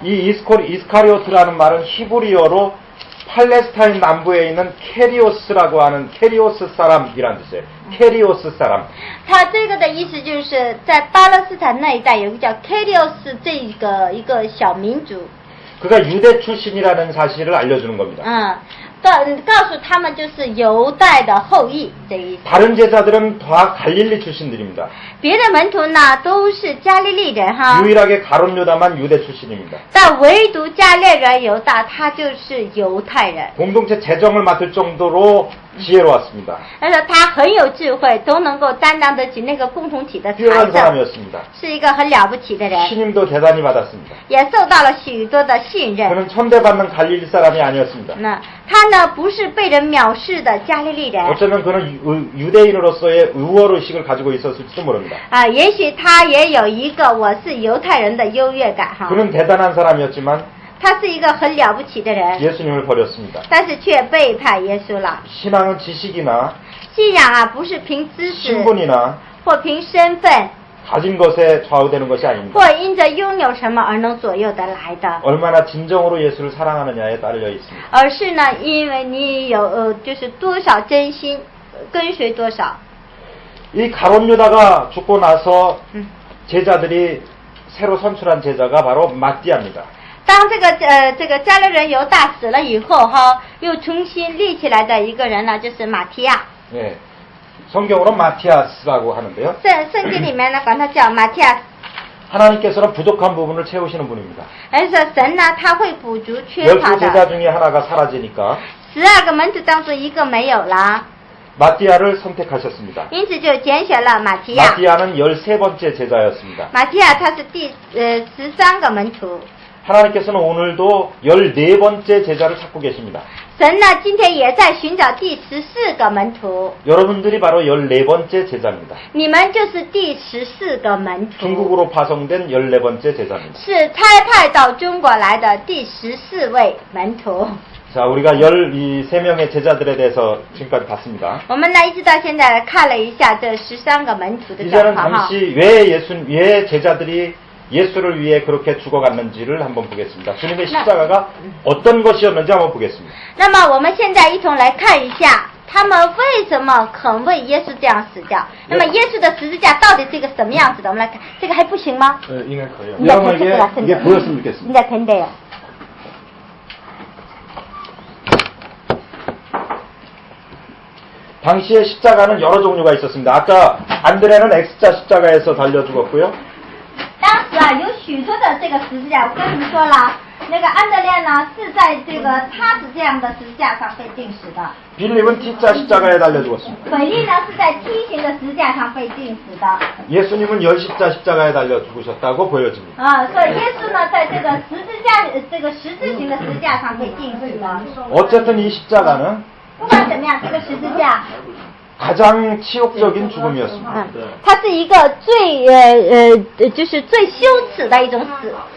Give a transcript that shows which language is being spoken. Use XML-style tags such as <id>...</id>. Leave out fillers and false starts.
<ko>이 이스카리오트라는 말은 히브리어로 팔레스타인 남부에 있는 케리오스라고 하는 케리오스 사람이란 뜻이에요. 케리오스 사람.</ko> <zh>他这个的意思就是在巴勒斯坦那一带有个叫 Kerios 这一个小民族。</zh> <ko>그가 유대 출신이라는 사실을 알려주는 겁니다.</ko> <zh>告诉他们就是犹大的后裔这意思。</zh> <ko>다른 제자들은 다 갈릴리 출신들입니다.</ko> <zh>别的门徒呢都是加利利人哈，</zh> <ko>유일하게 가론 유다만 유대 출신입니다.</ko> <zh>但唯独加略人犹大他就是犹太人。</zh> <ko>공동체 재정을 맡을 정도로 지혜로웠습니다.</ko> <zh>他说他很有智慧，都能够担当得起那个共同体的财</zh> <ko>뛰어난</ko> <zh>政，</zh> <ko>사람이었습니다.</ko> <zh>是一个很了不起的人，</zh> <ko>신임도 대단히 받았습니다.</ko> <zh>也受到了许多的信任。</zh> <ko>그는 천대받는 갈릴리 사람이 아니었습니다.</ko> <zh>那他呢不是被人藐视的加利利人。</zh> <ko>어쩌면 그는 유대인으로서의 우월의식을 가지고 있었을지도 모릅니다.</ko> <zh>也许他也有一个我是犹太人的优越感哈。</zh> <ko>그는 대단한 사람이었지만</ko> <zh>他是一个很了不起的人，</zh> <ko>예수님을 버렸습니다.</ko> <zh>但是却背叛耶稣了。</zh> <ko>신앙은 지식이나</ko> <zh>信仰啊，不是凭知识</zh> <ko>신분이나</ko> <zh>或凭身份，</zh> <ko>가진 것에 좌우되는 것이 아닙니다.</ko> <zh>或因着拥有什么而能左右得来的，</zh> <ko>얼마나 진정으로 예수를 사랑하느냐에 따라 있습니다.</ko> <zh>而是呢，因为你有就是多少真心跟随多少。</zh> <ko>이 가론 유다가 죽고 나서 제자들이 새로 선출한 제자가 바로 마띠아입니다.</ko> <zh>当这个加略人犹大死了以后哈，又重新立起来的一个人呢，就是马提亚。</zh> <ko>네, 성경으로 마티아스라고 하는데요.</ko> <zh>圣经里面呢，管他叫马提亚。</zh> <ko>하나님께서는 부족한 부분을 채우시는 분입니다.</ko> <zh>而且神呢，他会补足缺乏</zh> <ko>12 제자</ko> <zh>的。</zh> <ko>중에 하나가 사라지니까</ko> <zh>12个门徒当中一个没有了，</zh> <ko>마띠아를 선택하셨습니다.</ko> <zh>因此就拣选了马提亚。</zh> <ko>마띠아는 13번째 제자였습니다.</ko> <zh>马提亚他是第13个门徒。</zh> <ko>하나님께서는 오늘도 14번째 제자를 찾고 계십니다.</ko> <zh>神呢，今天也在寻找第14个门徒。</zh> <ko>여러분들이 바로 14번째 제자입니다.</ko> <zh>你们就是第14个门徒，</zh> <ko>중국으로 파송된 14번째 제자입니다.</ko> <zh>是差派到中国来的第14位门徒。</zh> <ko>자, 우리가 13명의 제자들에 대해서 지금까지 봤습니다.</ko> <zh>我们呢一直到现在看了一下这13个门徒的状</zh> <ko>이제는</ko> <zh>况哈。</zh> <ko>잠시 왜 제자들이 예수를 위해 그렇게 죽어갔는지를 한번 보겠습니다. 주님의 십자가가 어떤 것이었는지 한번 보겠습니다.</ko> <zh>那么我们现在一同来看一下，他们为什么肯为耶稣这样死掉？那么耶稣的十字架到底是一个什么样子的？我们来看，这个还不行吗？应该可以.</zh> <ko>여러분에게 이게 보였으면 좋겠습니다. 이제 된대요. 당시에 십자가는 여러 종류가 있었습니다. 아까 안드레는 X자 십자가에서 달려 죽었고요.</ko> <zh>当时啊，有许多的这个十字架，我跟你们说了，那个安德烈呢是在这个他是这样的十字架上被钉死的，</zh> <ko>빌립은 T자 십자가에 달려 죽었습니다.</ko> <zh>腓力呢是在梯形的十字架上被钉死的。</zh> <ko>예수님은 열십자 십자가에 달려 죽으셨다고 보여집니다.</ko> <zh>所以耶稣呢在这个十字形的十字架上被钉死的。</zh> <ko>어쨌든 이 십자가는</ko> <zh>不管怎么样，这个十字架，</zh> <ko>가장 치욕적인 죽음이었습니다.</ko> <zh>它是一个最就是最羞耻的一种死。</zh>